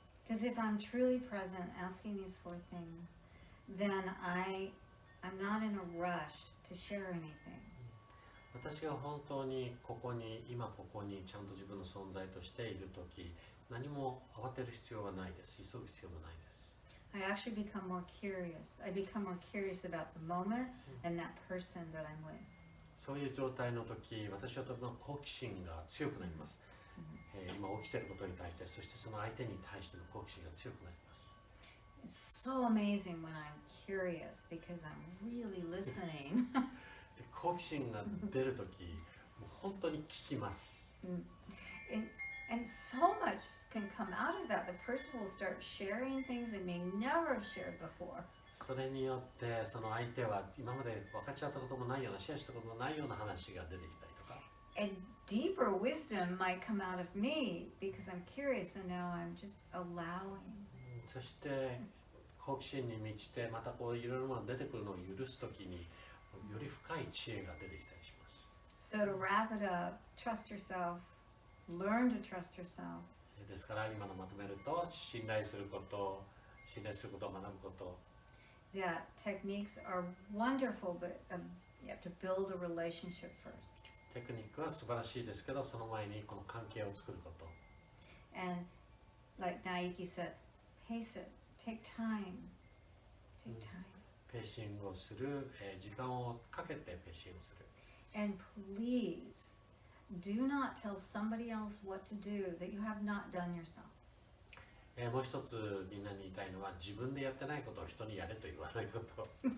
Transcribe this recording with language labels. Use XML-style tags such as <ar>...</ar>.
<en>Because if I'm truly present, asking these four things, then I'm not in a rush to share anything.</en> <ja>私が本当にここに今ここにちゃんと自分の存在としているとき、何も慌てる必要はないです。急ぐ必要もないです。</ja> <en>I actually become more curious. I become more curious about the moment and that person that I'm with.</en> <ja>そういう状態のとき、私はとても好奇心が強くなります。今起きていることに対して、そしてその相手に対しての好奇心が強くなります。</ja> <en>It's so amazing when I'm curious because I'm really listening.</en> <ja>好奇心が出るとき、もう本当に聞きます。</ja> <en>And so much can come out of that. The person will start sharing things they may never have shared before.</en> <ja>それによってその相手は今まで分かち合ったこともないようなシェアしたこともないような話が出てきたりとか。</ja> <en>And deeper wisdom might come out of me because I'm curious and now I'm just allowing.</en> <ja>そして好奇心に満ちてまたこういろいろなものが出てくるのを許すときにより深い知恵が出てきたりします。</ja> <en>So to wrap it up, trust yourself, learn to trust yourself.</en> <ja>ですから今のまとめると信頼すること、信頼することを学ぶこと。</ja> <en>That techniques are wonderful, but you have to build a relationship first.</en> <ja>テクニックは素晴らしいですけど、その前にこの関係を作ること。</ja> <en>And like Naiki said, pace it, take time, take time.</en> <ja>ペーシングをする、時間をかけてペーシングをする。</ja> <en>And please, do not tell somebody else what to do that you have not done yourself.</en> <ja>もう一つみんなに言いたいのは自分でやってないことを人にやれと言わないこと。</ja>